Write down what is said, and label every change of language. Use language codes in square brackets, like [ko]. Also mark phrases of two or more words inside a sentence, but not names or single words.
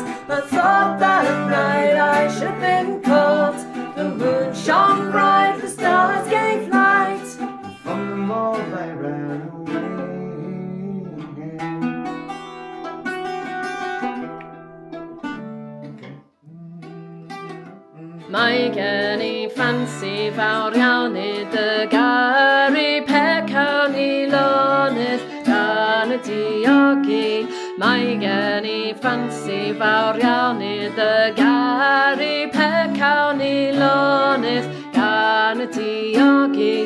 [en] I thought that at night I should have been caught. The moon shone bright, the stars gave light. From them all they ran away. [cy] Mae gen I ffansi fawr iawn I dy garu pecawn I lonydd gan y diogi. Mae gen I ffansi fawr iawn I dy garu pecawn I lonydd gan y diogi.